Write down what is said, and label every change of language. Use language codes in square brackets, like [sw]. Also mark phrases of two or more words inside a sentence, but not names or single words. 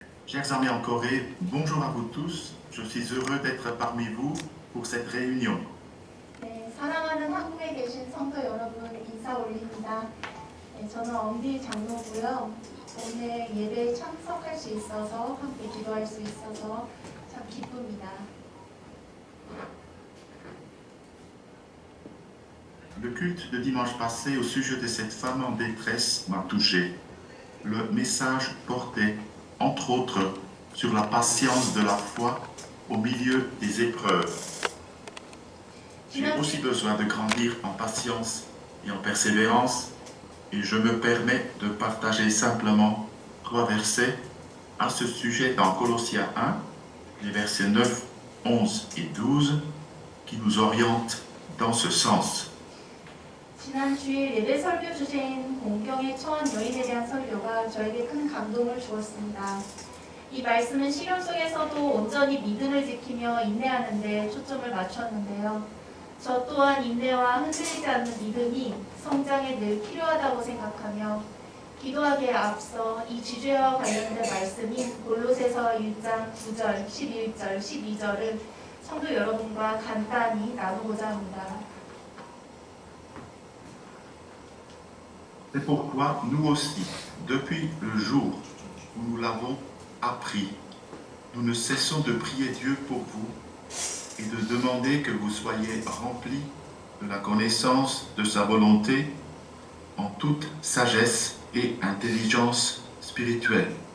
[fr] Chers amis en Corée, bonjour à vous tous. Je suis heureux d'être parmi vous pour cette réunion. [ko] 네, 사랑하는 한국에 계신 성도 여러분 인사 올립니다. 네, 저는 엄디 장로고요. 오늘 예배에 참석할 수 있어서 함께 기도할 수 있어서 참 기쁩니다. [fr] Le culte de dimanche passé au sujet de cette femme en détresse m'a touché. Le message portait, entre autres, sur la patience de la foi au milieu des épreuves. J'ai aussi besoin de grandir en patience et en persévérance, et je me permets de partager simplement 3 versets à ce sujet dans Colossiens 1, les versets 9, 11 et 12, qui nous orientent dans ce sens. [ko] 지난 주일 예배 설교 주제인 공경에 처한 여인에 대한 설교가 저에게 큰 감동을 주었습니다. 이 말씀은 시련 속에서도 온전히 믿음을 지키며 인내하는 데 초점을 맞췄는데요. 저 또한 인내와 흔들리지 않는 믿음이 성장에 늘 필요하다고 생각하며 기도하기에 앞서 이 주제와 관련된 말씀인 골로새서 1장 9절, 11절, 12절을 성도 여러분과 간단히 나누고자 합니다. [fr] C'est pourquoi nous aussi, depuis le jour où nous l'avons appris, nous ne cessons de prier Dieu pour vous et de demander que vous soyez remplis de la connaissance de sa volonté en toute sagesse et intelligence spirituelle.